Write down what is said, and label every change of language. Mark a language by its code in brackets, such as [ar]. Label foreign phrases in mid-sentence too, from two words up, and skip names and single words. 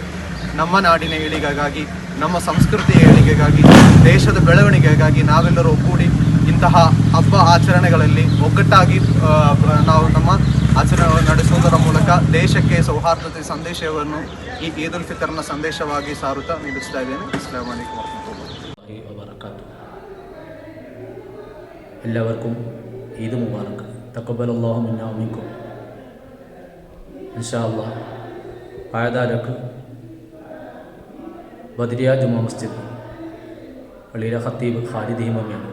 [kn] ನಮ್ಮ ನಾಡಿನ ಏಳಿಗೆಗಾಗಿ, ನಮ್ಮ ಸಂಸ್ಕೃತಿಯ ಏಳಿಗೆಗಾಗಿ, ದೇಶದ ಬೆಳವಣಿಗೆಗಾಗಿ ನಾವೆಲ್ಲರೂ ಒಗ್ಗೂಡಿ ಇಂತಹ ಹಬ್ಬ ಆಚರಣೆಗಳಲ್ಲಿ ಒಗ್ಗಟ್ಟಾಗಿ ನಾವು ನಮ್ಮ ಆಚರಣೆ ನಡೆಸುವುದರ ಮೂಲಕ ದೇಶಕ್ಕೆ ಸೌಹಾರ್ದತೆ ಸಂದೇಶವನ್ನು ಈ ಈದ್ ಉಲ್ ಫಿತರ್ನ ಸಂದೇಶವಾಗಿ ಸಾರುತ್ತಾ ನಿಲ್ಲಿಸ್ತಾ ಇದ್ದೇನೆ. [ar] السلام عليكم وبركاته. [ml] എല്ലാവർക്കും [ar] عيد مبارك. تقبل الله منا ومنكم. إن شاء الله [ml] പായദാരക്ക് ബദ്രിയ ജുമാ മസ്ജിദ് പള്ളിയിലെ ഖത്തീബ് ഖാലിദ് ഇമാമിയാണ്.